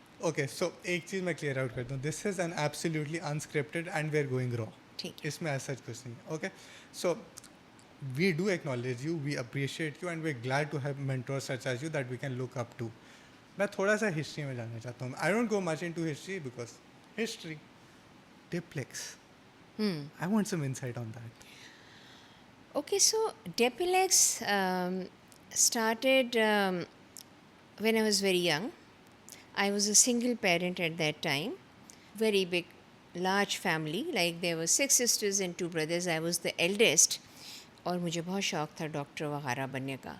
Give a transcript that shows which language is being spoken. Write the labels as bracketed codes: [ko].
[en] Okay, so [hi] एक चीज़ मैं clear out करता हूँ. [en] This is an absolutely unscripted and we're going raw. [hi] ठीक. इसमें ऐसा कुछ नहीं. [en] Okay, so we do acknowledge you, we appreciate you, and we're glad to have mentors such as you that we can look up to. [hi] मैं थोड़ा सा history में जानना चाहता हूँ. [en] I don't go much into history because history. Diplex. I want some insight on that. Okay, so Depilex started when I was very young. I was a single parent at that time. Very big, large family. Like there were 6 sisters and 2 brothers. I was the eldest. [hi] और मुझे बहुत शौक़ था doctor वगैरह बनने का.